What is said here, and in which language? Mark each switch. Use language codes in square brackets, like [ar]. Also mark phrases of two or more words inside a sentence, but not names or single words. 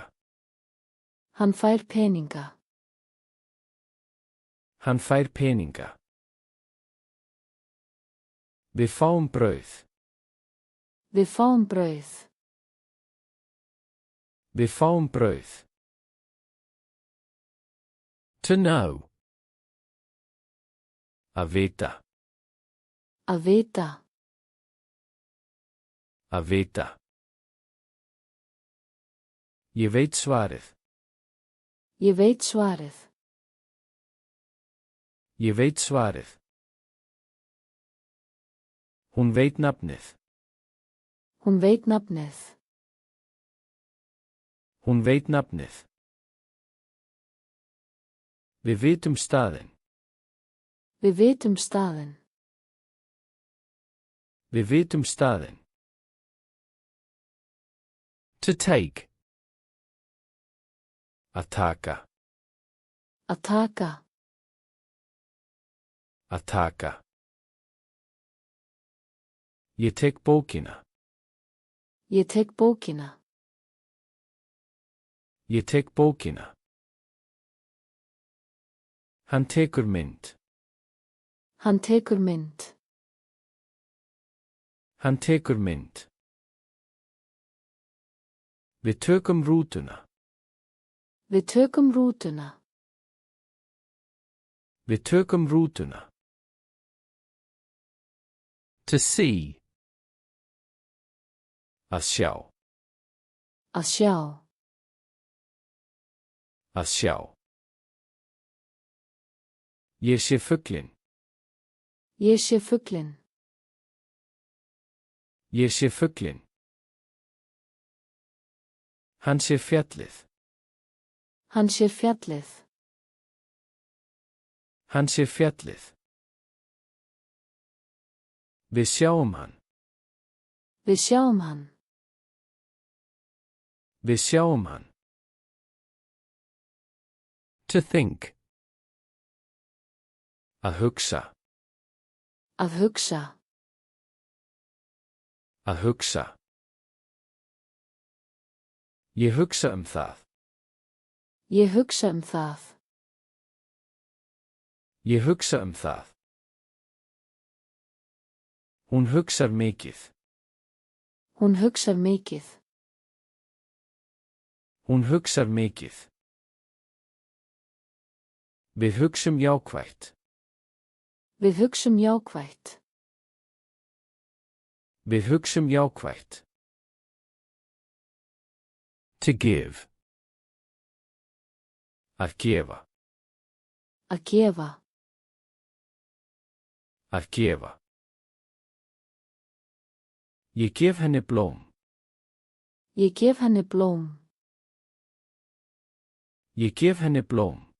[is] Hann fær peninga. Hann fær peninga. Við fáum brauð. Við fáum brauð. Við fáum brauð. [en] To know. [is] Að vita. Að vita. Að vita. Ég veit svarið. Ég veit svarið. Ég veit svarið. Hún veit nafnið. Hún veit nafnið. Hún veit nafnið. Við vitum staðinn. Við vitum staðinn. Við vitum staðinn. [en] To take. [is] Að taka. Að taka. Að taka. Ég tek bókina. Ég tek bókina. Ég tek bókina. Hann tekur mynd. Hann tekur mynd. Hann tekur mynd. Við tökum rútuna. Við tökum rútuna. Við tökum rútuna. [en] To see. [is] Að sjá. Að sjá. Að sjá. Ég sé fuglinn. Ég sé fuglinn. Ég sé fuglinn. Hann sé fjallið. Hann sér fjallið. Hann sé fjallið. Við sjáum hann. Við sjáum hann. Við sjáum hann. [en] To think. [is] Að hugsa. Að hugsa. Að hugsa. Ég hugsa það. Ég hugsa það. Ég hugsa það. Hún hugsar mikið. Hún hugsar mikið. Hún hugsar mikið. Við hugsum jákvætt. Við hugsum jákvætt. Við hugsum jákvætt. [en] To give. [is] Að gefa. Að gefa. Að gefa. Ég gef henni blóm. Ég gef henni blóm. Ég gef henni blóm.